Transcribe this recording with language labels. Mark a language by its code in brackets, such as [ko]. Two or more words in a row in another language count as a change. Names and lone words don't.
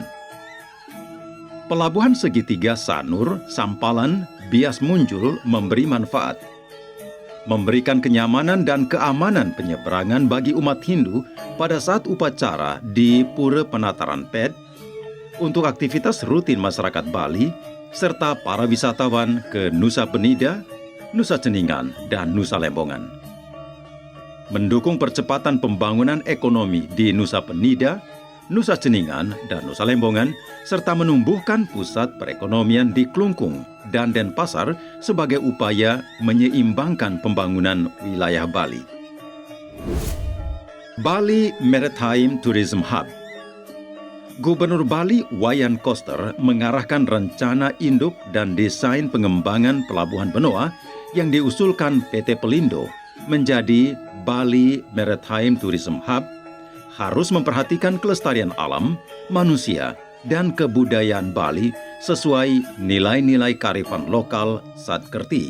[id] Pelabuhan segitiga Sanur, Sampalan, Bias Munjul memberi manfaat, memberikan kenyamanan dan keamanan penyeberangan bagi umat Hindu pada saat upacara di Pura Penataran Ped, untuk aktivitas rutin masyarakat Bali, serta para wisatawan ke Nusa Penida, Nusa Ceningan, dan Nusa Lembongan. Mendukung percepatan pembangunan ekonomi di Nusa Penida, Nusa Ceningan, dan Nusa Lembongan, serta menumbuhkan pusat perekonomian di Klungkung dan Denpasar sebagai upaya menyeimbangkan pembangunan wilayah Bali. Bali Maritime Tourism Hub. Gubernur Bali Wayan Koster mengarahkan rencana induk dan desain pengembangan pelabuhan Benoa yang diusulkan PT Pelindo menjadi Bali Maritime Tourism Hub harus memperhatikan kelestarian alam, manusia, dan kebudayaan Bali sesuai nilai-nilai kearifan lokal Satkerti.